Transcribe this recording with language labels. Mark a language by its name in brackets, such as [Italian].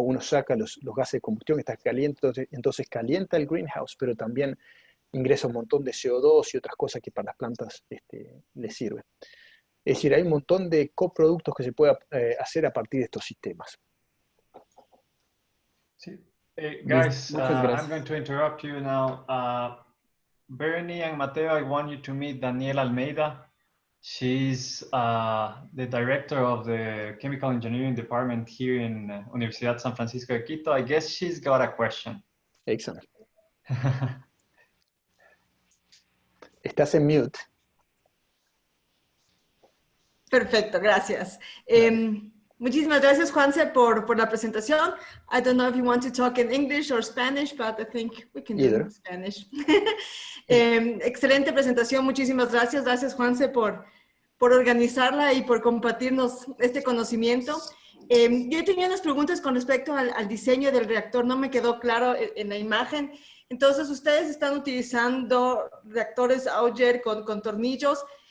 [Spanish] Uno saca los gases de combustión que están calientes, entonces calienta el greenhouse, pero también ingresa un montón de CO2 y otras cosas que para las plantas les sirven. Es decir, hay un montón de coproductos que se puede hacer a partir de estos sistemas. Sí. Listo. [English] Guys, [Spanish] Muchas [English] I'm [Spanish] gracias. [English] going to interrupt you now. Bernie and Mateo, I want you to meet Daniela Almeida. She's the director of the Chemical Engineering Department here in Universidad San Francisco de Quito. I guess she's got a question. Excellent. [Spanish] Estás en mute. Perfecto, gracias. Dale. Muchísimas gracias, Juanse, por la presentación. [English] I don't know if you want to talk in English or Spanish, but I think we can do Either. Spanish. [Spanish] Excelente presentación, muchísimas gracias. Gracias, Juanse, por organizarla y por compartirnos este conocimiento. Yo tenía unas preguntas con respecto al diseño del reactor, no me quedó claro en la imagen. Entonces, ustedes están utilizando reactores Auger con tornillos.